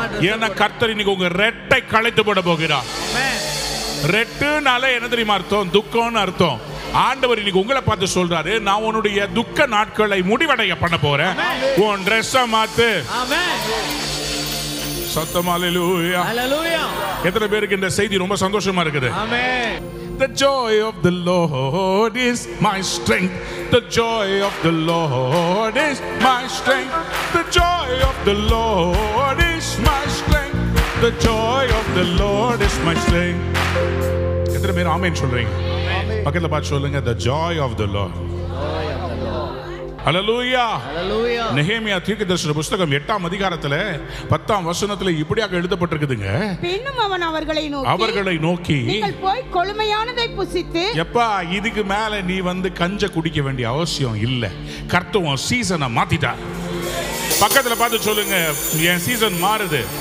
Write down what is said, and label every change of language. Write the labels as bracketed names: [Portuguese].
[Tamil] ஏன்னா கர்த்தர் இன்னைக்கு உங்க ரெட்டை களைத்து போட போகிறார். ரெட்டுனால என்ன தெரியுமா அர்த்தம்? துக்கம்னு அர்த்தம். ஆண்டவர் இன்னைக்கு உங்களை பார்த்து சொல்றாரு, நான் உன்னுடைய துக்க நாட்களை முடிவடைய பண்ண போறேன். உன் ட்ரெஸ்ஸை மாத்து. சத்தமா அல்லேலூயா. எத்தனை பேருக்கு இந்த செய்தி ரொம்ப சந்தோஷமா இருக்குது? [English] The joy of the Lord is my strength. The joy of the Lord is my strength. The joy of the Lord is my strength. The joy of the Lord is my strength. [Tamil] எத்தனை பேர் ஆமென் சொல்றீங்க? பக்கத்துல பார்த்து சொல்லுங்க, [English] the joy of the Lord. [Tamil] ஹல்லேலூயா. நெகேமியா தீர்க்கதரிசன புத்தகம் 8ஆம் அதிகாரத்துல 10ஆம் வசனத்துல இப்படியாக எழுதப்பட்டிருக்குதுங்க. பின்னும் அவன் அவர்களை நோக்கி நீங்கள் போய் கொழுமையானதை புசித்து. எப்பா, இதுக்கு மேல நீ கஞ்ச குடிக்க வேண்டிய அவசியம் இல்ல. கர்த்தர் சீசனை மாத்திட்டார். பக்கத்துல பார்த்து சொல்லுங்க, என் சீசன் மாறுது.